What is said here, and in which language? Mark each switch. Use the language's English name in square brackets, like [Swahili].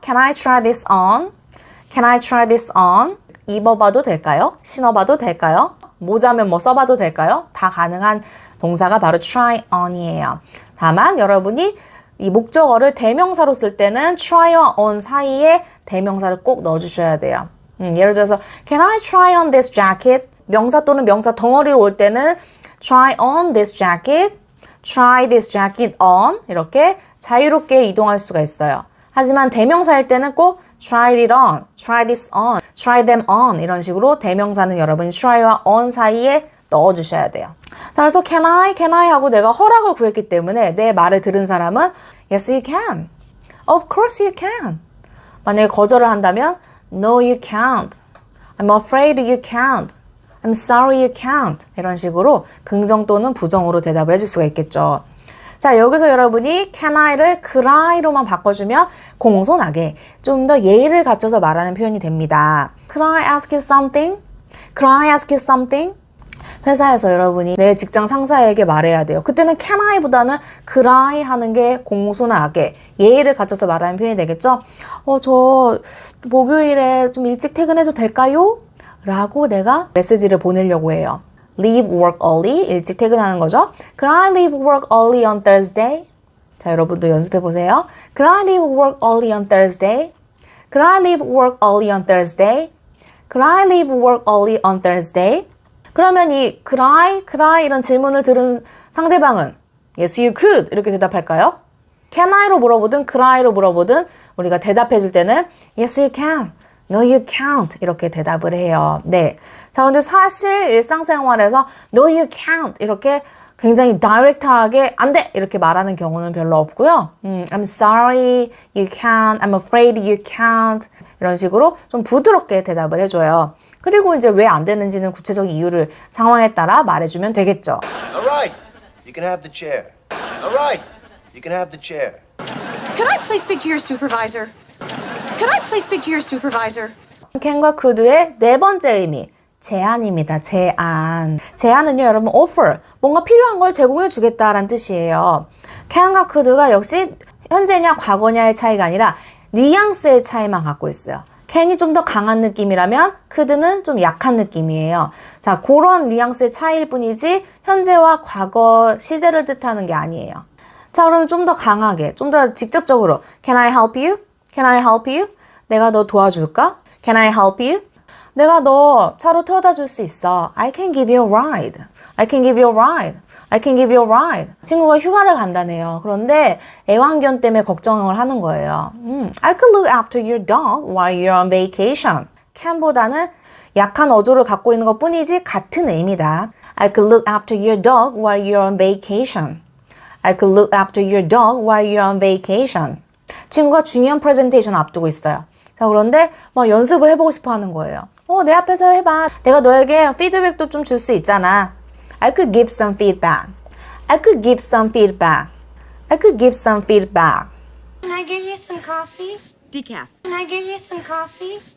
[English] Can I try this on? Can I try this on? [Korean] 입어봐도 될까요? 신어봐도 될까요? 모자면 뭐 써봐도 될까요? 다 가능한 동사가 바로 try on이에요. 다만 여러분이 이 목적어를 대명사로 쓸 때는 try와 on 사이에 대명사를 꼭 넣어주셔야 돼요. 예를 들어서 [English] Can I try on this jacket? [Korean] 명사 또는 명사 덩어리로 올 때는 try on this jacket, try this jacket on 이렇게 자유롭게 이동할 수가 있어요. 하지만 대명사일 때는 꼭 try it on, try this on, try them on 이런 식으로 대명사는 여러분이 try와 on 사이에 넣어주셔야 돼요. 그래서 can I 하고 내가 허락을 구했기 때문에 내 말을 들은 사람은 [English] yes you can, of course you can. [Korean] 만약에 거절을 한다면 [English] no you can't, I'm afraid you can't, [Korean] I'm sorry you can't 이런 식으로 긍정 또는 부정으로 대답을 해줄 수가 있겠죠. 자, 여기서 여러분이 can I를 could I로만 바꿔주면 공손하게 좀 더 예의를 갖춰서 말하는 표현이 됩니다. [English] Could I ask you something? Could I ask you something? [Korean] 회사에서 여러분이 내 직장 상사에게 말해야 돼요. 그때는 can I보다는 could I 하는 게 공손하게 예의를 갖춰서 말하는 표현이 되겠죠. 저 목요일에 좀 일찍 퇴근해도 될까요? 라고 내가 메시지를 보내려고 해요. [English] Leave work early, [Korean] 일찍 퇴근하는 거죠. [English] Could I leave work early on Thursday? [Korean] 자, 여러분도 연습해 보세요. [English] Could I leave work early on Thursday? Could I leave work early on Thursday? Could I leave work early on Thursday? [Korean] 그러면 이 could I 이런 질문을 들은 상대방은 [English] yes you could [Korean] 이렇게 대답할까요? can I로 물어보든 could I로 물어보든 우리가 대답해 줄 때는 [English] yes you can, no you can't [Korean] 이렇게 대답을 해요. 네. 자, 근데 사실 일상생활에서 no you can't 이렇게 굉장히 다이렉트하게 안 돼! 이렇게 말하는 경우는 별로 없고요. [English] I'm sorry you can't, I'm afraid you can't [Korean] 이런 식으로 좀 부드럽게 대답을 해줘요. 그리고 이제 왜 안 되는지는 구체적 이유를 상황에 따라 말해주면 되겠죠. [English] All right, you can have the chair. All right, you can have the chair. Could I please speak to your supervisor? Could I please speak to your supervisor? [Korean] can과 could의 네 번째 의미, 제안입니다. 제안. 제안은요, 여러분, offer. 뭔가 필요한 걸 제공해 주겠다라는 뜻이에요. can과 could가 역시 현재냐 과거냐의 차이가 아니라 뉘앙스의 차이만 갖고 있어요. can이 좀 더 강한 느낌이라면 could는 좀 약한 느낌이에요. 자, 그런 뉘앙스의 차이일 뿐이지 현재와 과거 시제를 뜻하는 게 아니에요. 자, 그러면 좀 더 강하게, 좀 더 직접적으로 [English] Can I help you? Can I help you? [Korean] 내가 너 도와줄까? [English] Can I help you? [Korean] 내가 너 차로 태워다 줄 수 있어. [English] I can give you a ride. I can give you a ride. I can give you a ride. [Korean] 친구가 휴가를 간다네요. 그런데 애완견 때문에 걱정을 하는 거예요. [English] I could look after your dog while you're on vacation. [Korean] can보다는 약한 어조를 갖고 있는 것 뿐이지 같은 의미다. [English] I could look after your dog while you're on vacation. I could look after your dog while you're on vacation. [Korean] 친구가 중요한 프레젠테이션 앞두고 있어요. 자, 그런데 막 연습을 해보고 싶어 하는 거예요. 내 앞에서 해봐. 내가 너에게 피드백도 좀 줄 수 있잖아. [English] I could give some feedback. I could give some feedback. I could give some feedback. Can I get you some coffee? Decaf. Can I get you some coffee?